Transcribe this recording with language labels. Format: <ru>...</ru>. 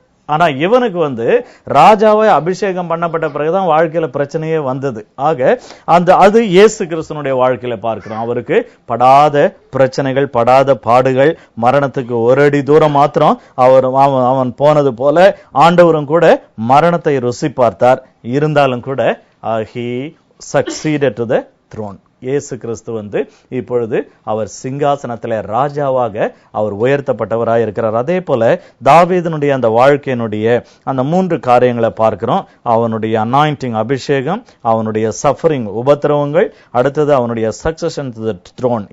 <ta>ஆனா இவனுக்கு வந்து ராஜாவை அபிஷேகம் பண்ணப்பட்ட பிறகுதான் வாழ்க்கையில பிரச்சனையே வந்தது. ஆக அது இயேசு கிறிஸ்துனுடைய வாழ்க்கையில பார்க்கிறோம். அவருக்கு படாத பிரச்சனைகள், படாத பாடுகள், மரணத்துக்கு ஒரு அடி தூரம் மாத்திரம் அவன் போனது போல ஆண்டவரும் கூட மரணத்தை ருசி பார்த்தார். இருந்தாலும் கூட</ta> <en>he succeeded to the throne.</en> <ta>இயேசு கிறிஸ்து வந்து இப்பொழுது அவர் சிங்காசனத்திலே ராஜாவாக அவர் உயர்த்தப்பட்டவராக இருக்கிறார். அதே போல தாவீதினுடைய அந்த வாழ்க்கையினுடைய அந்த 3 காரியங்களை பார்க்கிறோம். அவனுடைய அனாயிண்டிங் அபிஷேகம், அவனுடைய சஃபரிங் உபத்திரவங்கள், அடுத்தது அவனுடைய</ta> <en>Succession to the throne.</en>